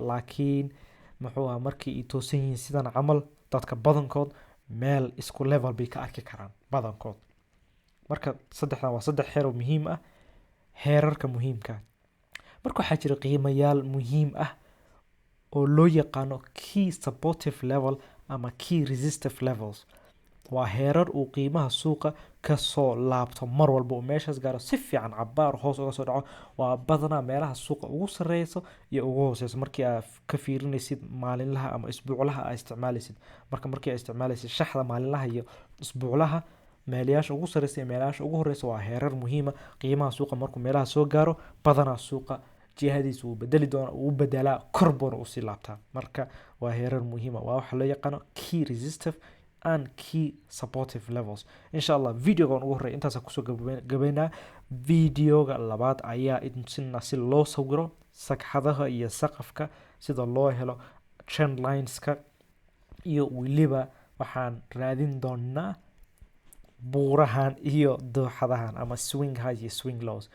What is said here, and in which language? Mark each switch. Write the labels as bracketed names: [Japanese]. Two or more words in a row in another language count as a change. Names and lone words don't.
[Somali] laakiin muxuu ahaa markii ay toosan yihiin sidan camal dadka badankood meel isku level bay ka arki karaan badankood. marka saddexdan waa saddex heer oo muhiim ah, heerarka muhiimka. marka waxaa jira qiimayaal muhiim ah oo loo yaqaano [English] key supportive level [Somali] ama [English] key resistive levels. [Somali] waa heerar uu qiimaha suuqa kasoo laabto mar walba uu meeshaas gaaro si fiican cabaar hoos uga soo dhaco. waa badanaa meelaha suuqa ugu sareyso iyo ugu hooseyso markii aad ka fiirinaysid maalinlaha ama isbuuclaha aad isticmaalaysid. markii aad isticmaalaysid shaxda maalinlaha iyo isbuuclaha, meelayaasha ugu sareysa iyo meelayaasha ugu horeysa waa heerar muhiima. qiimaha suuqa markuu meelaha soo gaaro badanaa suuqa jihadiisa wuu bedeli doona, uu bedelaa korboona usii laabtaa. marka waa heerar muhiima, waa waxa loo yaqaano [English] key resistive and key supportive levels. [Arabic] insha allah [Somali] videogan ugu horreeya intaasa kusoo gabaynaa. videoga labaad ayaa idinsinaa si loo sawiro sagxadaha iyo saqafka, sida loo helo [English] trend lineska, [Somali] iyo weliba waxaan raadin doonaa buurahan iyo dooxadahan ama [English] swing highs [Somali] iyo [English] swing lows.